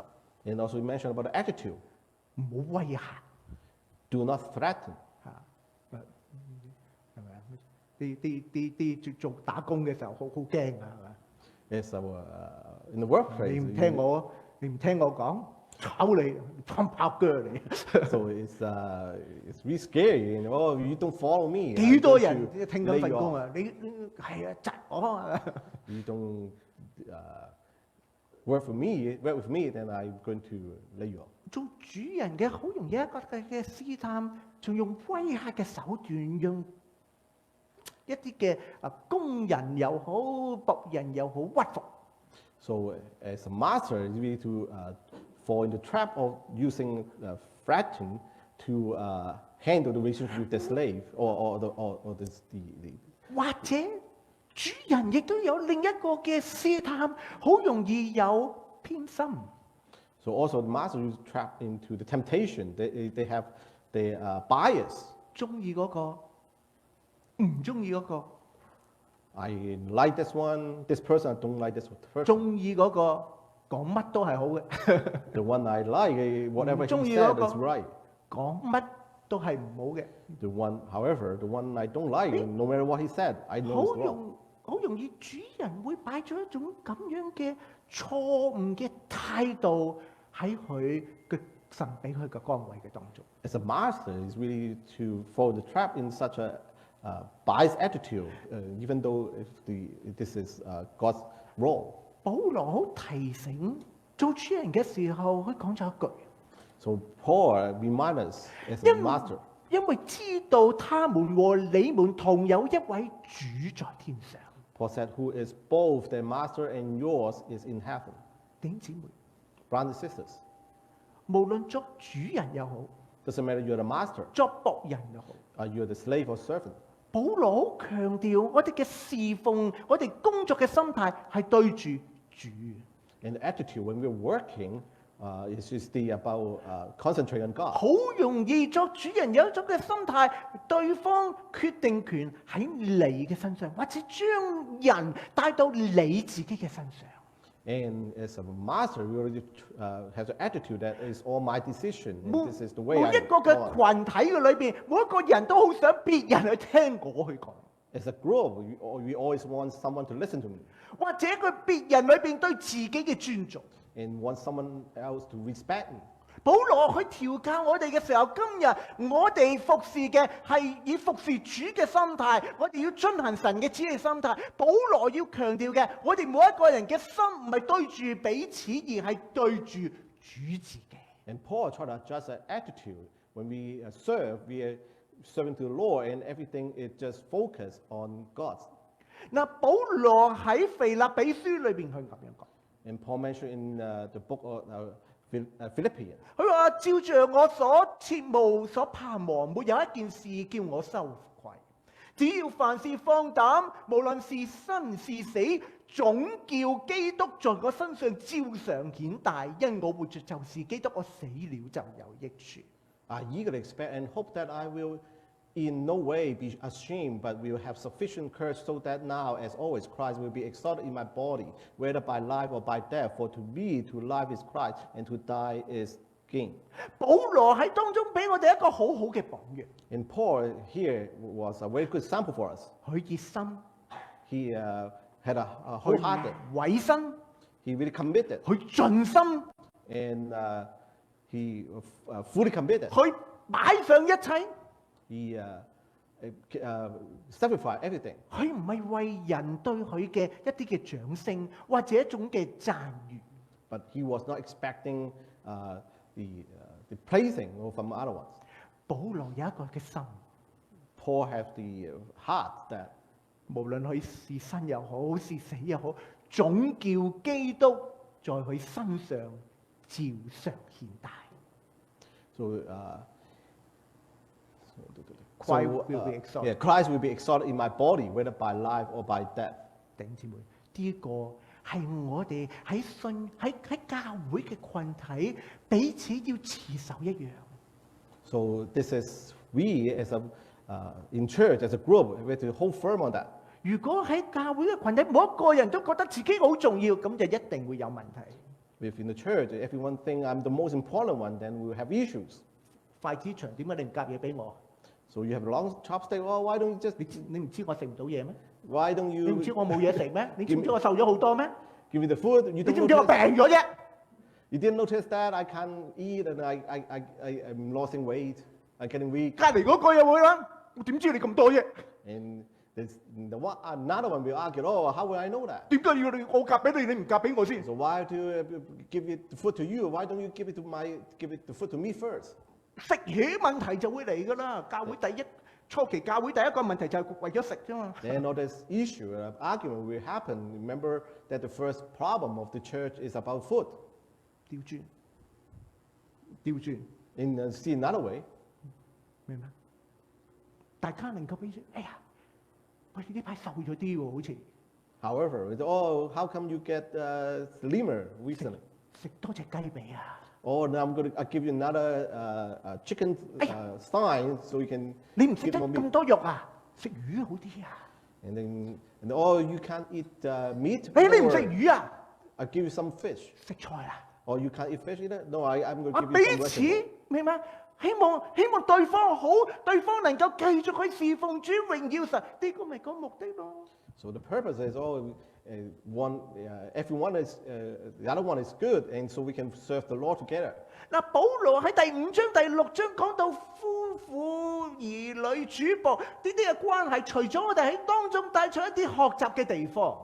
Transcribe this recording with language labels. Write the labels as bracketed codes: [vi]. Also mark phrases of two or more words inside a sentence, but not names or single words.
[en] And also we mentioned about the attitude. [yue] 唔好威嚇。 [en] Do not threaten. [yue] 係咪啊？啲做打工嘅時候好驚啊，係咪？ [en] Yes, in the workplace. [yue] 你唔聽我講，炒你，槍炮鋸你。 [en] So it's really scary. And, you don't follow me. [yue] 幾多人聽緊份工啊？你係啊，窒我啊！ [en] You don't work with me, then I'm going to lay you off. [yue] 做主人嘅好容易一個嘅試探，仲用威嚇嘅手段，用一啲嘅工人又好，僕人又好屈服。 [en] So as a master, it's really to fall in the trap of using threatening to handle the relationship with the slave or the [yue] 或者主人亦都有另一個嘅試探，好容易有偏心。 [en] So also the master is trapped into the temptation. They have the bias. [yue] 中意嗰個，唔中意嗰個。 [en] I like this one. This person, I don't like this person. [yue] 中意嗰個講乜都係好嘅， [en] The one I like, whatever he [yue] 中意 [en] said [yue] 嗰個 [en] is right. [yue] 講乜都係唔好嘅。 [en] However, the one I don't like, no matter what he said, I know it's wrong. [yue] 好容易主人會擺咗一種咁樣嘅錯誤嘅態度喺佢嘅神俾佢嘅崗位嘅當中。 [en] As a master, is really to fall the trap in such a biased attitude, even though this is God's role. [yue] 保羅好提醒做主人嘅時候，佢講咗一句。 [en] So Paul reminds us as a master. [yue] 因為知道他們和你們同有一位主在天上。 [en] Paul said, "Who is both their master and yours is in heaven." [yue] 弟兄姊妹， [en] Brothers and sisters, [yue] 無論作主人又好， [en] doesn't matter you're the master, [yue] 作僕人又好， [en] you're the slave or servant. [yue] 保羅好強調我哋嘅侍奉，我哋工作嘅心態係對住主。 [en] And the attitude when we're working, It's just about concentrating on God. [yue] 好容易作主人有一種嘅心態，對方決定權喺你嘅身上，或者將人帶到你自己嘅身上。 [en] And as a master, we already have the attitude that it's all my decision. And this is the way [yue] 每 [en] I [yue] 一個嘅 [en] want. [yue] 群體嘅裏邊，每一個人都好想別人去聽我去講， [en] As a group, we always want someone to listen to me [yue] 或者佢別人裏邊對自己嘅尊重。 [en] and want someone else to respect me. [yue] 保羅去調教我哋嘅時候，今日我哋服侍嘅係以服侍主嘅心態，我哋要遵行神嘅旨意心態。保羅要強調嘅，我哋每一個人嘅心唔係對住彼此，而係對住主自己。 [en] And Paul tried to adjust that attitude. When we serve, we are serving to the Lord, and everything is just focused on God. [yue] 嗱，保羅喺腓立比書裏邊去咁樣講。 [en] And Paul mentioned in the book of Philippians. [yue] 佢話：照着我所切慕所盼望，沒有一件事叫我羞愧。只要凡事放膽，無論是生是死，總叫基督在我身上照常顯大。因我活着就是基督，我死了就有益處。 [en] I eagerly expect and hope that I will in no way be ashamed, but will have sufficient courage so that now, as always, Christ will be exalted in my body, whether by life or by death. For to me, to life is Christ, and to die is gain. [yue] 保羅喺當中俾我哋一個好好嘅榜樣。 [en] And Paul here was a very good example for us. [yue] 佢熱心， [en] He had a wholehearted, [yue] 委身， [en] he really committed, [yue] 佢盡心， [en] and he fully committed. [yue] 佢擺上一切。 [en] He sacrificed everything. [yue] 佢唔係為人對佢嘅一啲嘅掌聲或者一種嘅讚譽， [en] But he was not expecting the praising from other ones. [yue] 保羅有一個嘅心， [en] Paul had the heart that [yue] 無論佢是生又好，是死又好，總叫基督在佢身上照常顯大。 [en] Christ will be exalted. Yeah, Christ will be exalted in my body, whether by life or by death. [yue] 弟兄姊妹，呢個係我哋喺教會嘅群體彼此要持守一樣。 [en] So this is we as a in church as a group we have to hold firm on that. [yue] 如果喺教會嘅群體，每一個人都覺得自己好重要，咁就一定會有問題。 [en] If in the church everyone think I'm the most important one, then we will have issues. [yue] 筷子長，點解你唔夾嘢俾我？ [en] So you have a long chopstick. Oh, why don't you just? [yue] 你唔知我食唔到嘢咩？ [en] Why don't [yue] 你唔知 [en] you [yue] 我冇嘢食咩？你知唔知我瘦咗好多咩？ [en] give me the food? You [yue] 你 [en] don't [yue] 知唔知我病 [en] notice, [yue] 咗啫？ [en] you didn't notice that I can't eat and I'm losing weight. I'm getting weak. [yue] 隔離嗰個又會啦，我點知你咁多啫？ [en] And another one will argue, oh, how will I know that? [yue] 點解要我夾俾你，你唔夾俾我先？ [en] So why do you give it the food to you? Why don't you give it the food to me first? [yue] 食嘢問題就會嚟㗎啦。初期教會第一個問題就係為咗食啫嘛。 [en] Then all this issue of argument will happen. Remember that the first problem of the church is about food. [yue] 調轉， [en] In see another way, [yue] 明嗎？大家能夠俾住，哎呀，喂，你呢排瘦咗啲喎，好似 [en] however, oh, how come you get slimmer recently? [yue] 食多隻雞髀啊！ [en] Oh, now I'll give you another chicken sign so you can [yue] 你唔食 [en] get [yue] 得 [en] more [yue] 咁 [en] meat. [yue] 多肉啊，食魚好啲啊！ [en] And oh, you can't eat meat. [yue] 你唔 [en] Or [yue] 食魚啊？ [en] I'll give you some fish. [yue] 食菜啊！ [en] Or you can't eat fish either? No, I'm going to 啊， give [yue] 彼 [en] you some [yue] 此 [en] vegetables. [yue] 明白？希望對方好，對方能夠繼續去侍奉主榮耀神，呢個咪個目的咯。 [en] So the purpose is, everyone is, the other one is good, and so we can serve the Lord together. [yue] 嗱，保羅喺第5章、第6章講到夫婦、兒女、主僕呢啲嘅關係，除咗我哋喺當中帶出一啲學習嘅地方。